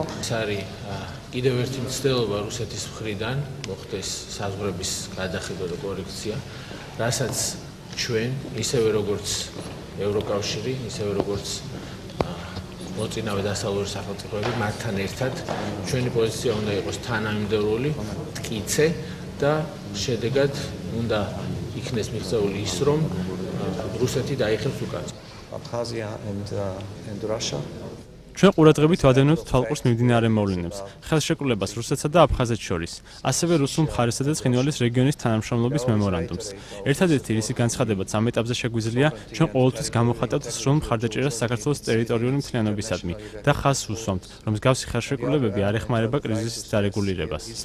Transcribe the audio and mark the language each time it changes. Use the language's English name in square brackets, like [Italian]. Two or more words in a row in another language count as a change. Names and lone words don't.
[Georgian] ეს არის კიდევ ერთი მცდელობა რუსეთის მხრიდან მოხდეს საზღვრების გადახედვა და კორექცია, რასაც ჩვენ ისევე როგორც ევროკავშირი, ისევე როგორც მოწინავე დასავლური სახელმწიფოები მათთან ერთად ჩვენი პოზიცია უნდა იყოს თანამიმდევრული, მტკიცე და შედეგად უნდა იქნეს მიღწეული ის, რომ რუსეთი დაიხევს უკან. [English] Abkhazia and Russia. [Georgian] ჩვენ ყურადღებით ვადევნებთ თვალყურს მიმდინარე მოვლენებს, ხელშეკრულებას რუსეთსა და აფხაზეთს შორის, ასევე რუსულ მხარესა და ცხინვალის რეგიონის თანამშრომლობის მემორანდუმს. ერთადერთი რისი განცხადებაც ამ ეტაპზე შეგვიძლია, ჩვენ ყოველთვის გამოხატავთ სრულ მხარდაჭერას საქართველოს ტერიტორიული მთლიანობისადმი და ხაზს უსვამთ, რომ მსგავსი ხელშეკრულებები არ ეხმარება კრიზისის დარეგულირებას.